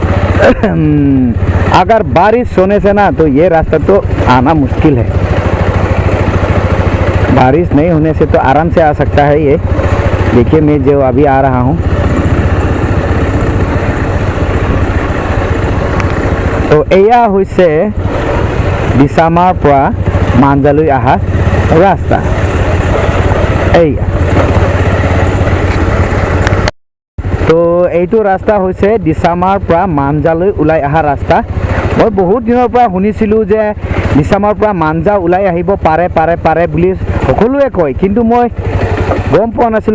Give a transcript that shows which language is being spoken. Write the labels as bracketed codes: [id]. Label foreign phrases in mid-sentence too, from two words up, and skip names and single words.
[hi] अगर बारिश होने से ना तो ये रास्ता तो आना मुश्किल है। बारिश नहीं होने से तो आराम से आ सकता है ये। देखिए मैं जो अभी आ रहा हूँ, तो [as] এয়া হৈছে দিছামাৰ পৰা মাঞ্জালৈ অহা ৰাস্তা। এইয়া তো এইটো ৰাস্তা হৈছে দিছামাৰ পৰা মাঞ্জালৈ ওলাই অহা ৰাস্তা। মই বহুত দিনৰ পৰা শুনিছিলোঁ যে দিছামাৰ পৰা মাঞ্জা ওলাই আহিব পাৰে পাৰে পাৰে বুলি সকলোৱে কয়, কিন্তু মই গম পোৱা নাছিলোঁ।